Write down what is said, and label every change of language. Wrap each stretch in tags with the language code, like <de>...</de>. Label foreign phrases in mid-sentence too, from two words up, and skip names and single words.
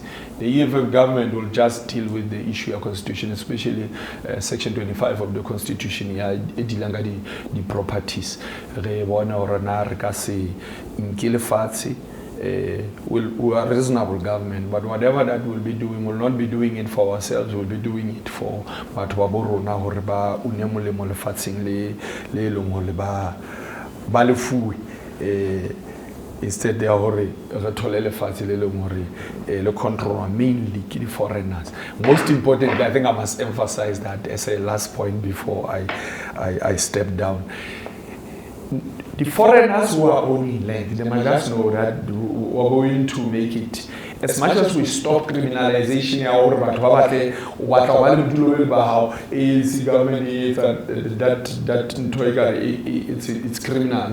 <en>The EFF government will just deal with the issue of Constitution, especially Section 25 of the Constitution. The properties. we are a reasonable government, but whatever that we'll be doing, we'll not be doing it for ourselves, we'll be doing it for</en> <st>batho ba bo rona hore ba une molemo lefatsheng le leng hore ba lefuwe</st> <en>instead</en> <st>ya hore re thole lefatshe le leng hore le</st> <en>control mainly</en> <st>ke di foreigners.</st> <en>Most importantly, I think I must emphasize that as a last point before I step down. The foreigners who are owning land, they must just know that we're going to make it. As much as we stop criminalization, is government it's criminal.</en>